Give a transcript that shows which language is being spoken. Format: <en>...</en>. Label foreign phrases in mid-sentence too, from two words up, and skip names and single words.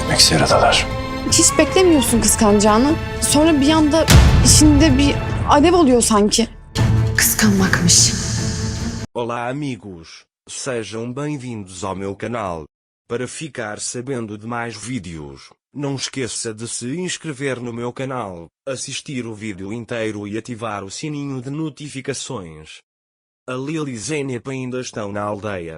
<tr>gitmek üzere adalar. Hiç beklemiyorsun kıskanacağını. Sonra bir anda içinde bir alev oluyor sanki. Kıskanmakmış.</tr> <pt>Olá amigos, sejam bem-vindos ao meu canal. Para ficar sabendo de mais vídeos, não esqueça de se inscrever no meu canal, assistir o vídeo inteiro e ativar o sininho de notificações. A Lil e Zeynep ainda estão na aldeia.</pt>